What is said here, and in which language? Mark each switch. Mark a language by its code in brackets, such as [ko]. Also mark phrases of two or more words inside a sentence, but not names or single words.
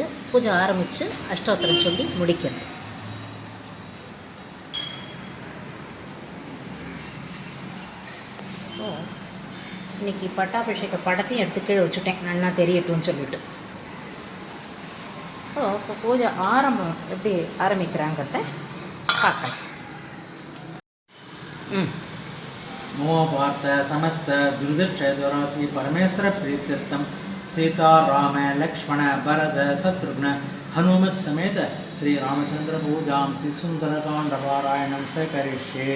[ta] பூஜை ஆரம்பித்து அஷ்டோத்திரம் சொல்லி முடிக்கிறது. இன்றைக்கி பட்டாபிஷேக படத்தையும் எடுத்து கீழே வச்சுட்டேன், நல்லா தெரியட்டும்னு சொல்லிட்டு. இப்போ பூஜை ஆரம்பம் எப்படி ஆரம்பிக்கிறாங்கிறத பார்க்கலாம். [sa] नमो पार्थ समस्त दुर्दक्षराशि परमेश्वर प्रीत्यर्थम सीता राम लक्ष्मण भरत शत्रुघ्न हनुमत समेत श्री रामचंद्र पूजां श्री सुंदरकांड पारायणं स करिष्ये.